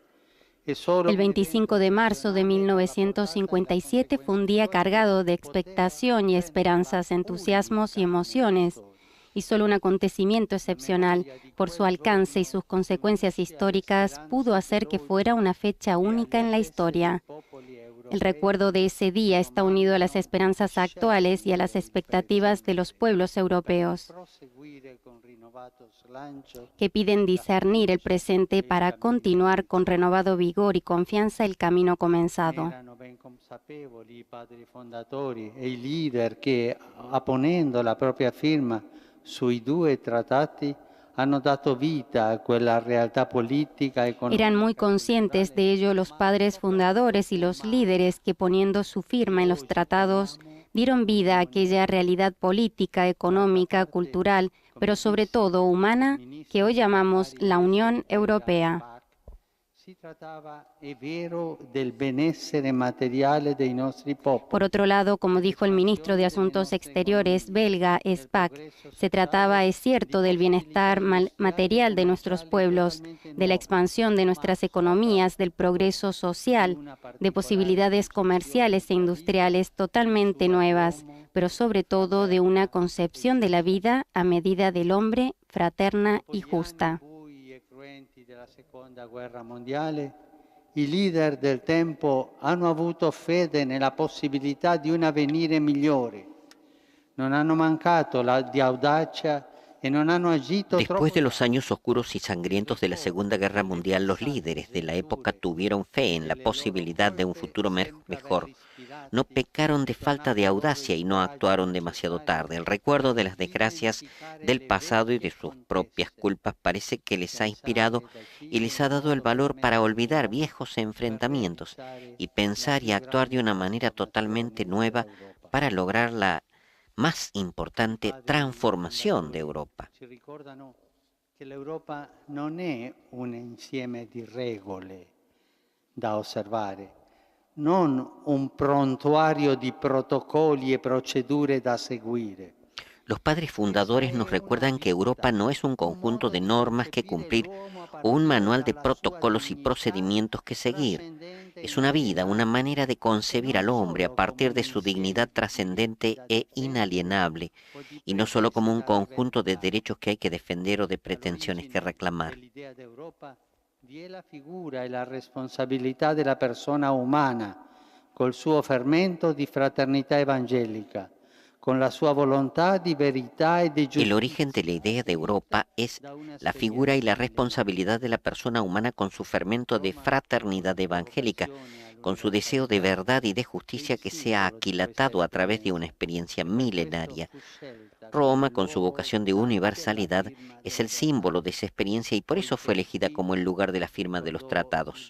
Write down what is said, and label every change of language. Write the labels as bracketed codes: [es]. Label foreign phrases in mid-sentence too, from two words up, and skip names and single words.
[it] E solo [es] El [it] un evento [es] 25 de marzo de [it] eccezionale per la portata e la [es] 1957 fue un [it] conseguenze [es] día [it] storiche [es] cargado de [it] poteva [es] expectación y [it] renderla [es] esperanzas, entusiasmos y [it] unica nella [es] emociones, [it] storia. [es] y solo un acontecimiento [it] La [es] excepcional, [it] memoria di [es] por su [it] quel [es] alcance y [it] giorno, [es] sus consecuencias [it] unitasi alle [es] históricas, pudo [it] speranze [es] hacer que [it] dell'oggi [es] fuera una fecha [it] e [es] única [it] alle [es] en la [it] attese dei [es] historia. [it] popoli [es] El [it] europei, [es] recuerdo de ese día está unido a las [it] domandano e [es] esperanzas actuales y a las [it] scelgono il [es] expectativas de los [it] presente [es] pueblos [it] per [es] europeos, [it] proseguire con rinnovato slancio [es] que piden [it] la [es] discernir el [it] fiducia [es] presente [it] e il [es] para [it] cammino [es] continuar con [it] iniziato. [es] renovado vigor y confianza el camino [it] Ne [es] comenzado. [it] erano ben consapevoli i padri fondatori e i leader che, apponendo la propria firma sui due trattati, hanno dato vita a quella realtà politica, [es] Eran muy [it] economica, [es] conscientes [it] culturale, [es] de ello los [it] ma [es] padres [it] soprattutto [es] fundadores y los [it] umana, [es] líderes que, poniendo su firma [it] che [es] en los [it] oggi [es] tratados, [it] chiamiamo [es] dieron vida a [it] Unione [es] aquella realidad política, [it] D'altra [es] económica, [it] parte, [es] cultural, pero [it] come [es] sobre [it] disse [es] todo [it] il [es] humana, que [it] ministro [es] hoy [it] degli [es] llamamos [it] affari [es] la [it] esteri [es] Unión [it] belga [es] Europea. [it] Spaak, si trattava, è vero, del benessere materiale dei nostri [es] Por [it] popoli, [es] otro lado, como dijo el ministro de [it] dell'espansione delle [es] Asuntos [it] nostre [es] Exteriores [it] economie, [es] belga, [it] del [es] Spaak, [it] progresso [es] se trataba, [it] sociale, [es] es [it] di [es] cierto, del bienestar [it] possibilità industriali e [es] material de nuestros [it] commerciali [es] pueblos, [it] totalmente [es] de la [it] nuove, [es] expansión de [it] ma [es] nuestras economías, del progreso [it] di [es] social, [it] una [es] de [it] particolare [es] posibilidades [it] concezione [es] comerciales e [it] della vita [es] industriales totalmente [it] misura [es] nuevas, [it] d'uomo, [es] pero sobre todo de una [it] fraterna e [es] concepción de la [it] giusta. [es] vida a medida del hombre, fraterna [it] Dopo [es] y [it] gli anni [es] justa. [it] bui e cruenti della Seconda Guerra Mondiale, i leader del tempo hanno avuto fede nella possibilità di un avvenire migliore. Non hanno mancato di audacia e non hanno agito [es] Después [it] troppo [es] de los [it] tardi. [es] años oscuros y sangrientos de la [it] Ricordo [es] Segunda Guerra [it] quelle [es] Mundial, los [it] pesanti [es] líderes de la época [it] sventure [es] tuvieron fe en [it] e [es] la [it] le loro [es] posibilidad de un [it] colpe [es] futuro [it] senza aver [es] mejor. No [it] ispirati [es] pecaron de falta de [it] donato loro [es] audacia [it] il [es] y no [it] coraggio [es] actuaron demasiado [it] necessario [es] tarde. El recuerdo de [it] per [es] las desgracias [it] identificare [es] del [it] le [es] pasado y de [it] vecchie [es] sus propias [it] contese, [es] culpas parece que les ha inspirado [it] pensare da [es] y [it] cibo [es] les [it] in [es] ha [it] un [es] dado el [it] modo [es] valor para [it] veramente [es] olvidar [it] nuovo, [es] viejos [it] per [es] enfrentamientos [it] realizzare [es] y [it] la [es] pensar y [it] più [es] actuar de [it] grande [es] una manera totalmente [it] trasformazione [es] nueva [it] dell'Europa. [es] para lograr la más [it] I [es] importante [it] padri [es] transformación de [it] fondatori [es] Europa. [it] ci ricordano che l'Europa non è un insieme di regole da osservare, non un prontuario di protocolli e procedure da seguire. [es] Los padres fundadores nos recuerdan que Europa no es un conjunto de normas que cumplir o un manual de protocolos y procedimientos que seguir. Es una vida, una manera de concebir al hombre a partir de su dignidad trascendente e inalienable, y no solo como un conjunto de derechos que hay que defender o de pretensiones que reclamar. [it] L'idea d'Europa vi è la figura e la responsabilità della persona umana, col suo fermento di fraternità evangelica, con la sua volontà di verità e di [es] El [it] giustizia. [es] origen de la idea de Europa es la figura y la responsabilidad de la persona humana con su fermento de fraternidad evangélica, con su deseo de verdad y de justicia que se ha aquilatado a través de una experiencia milenaria. Roma, con su vocación de universalidad, es el símbolo de esa experiencia y por eso fue elegida como el lugar de la firma de los tratados.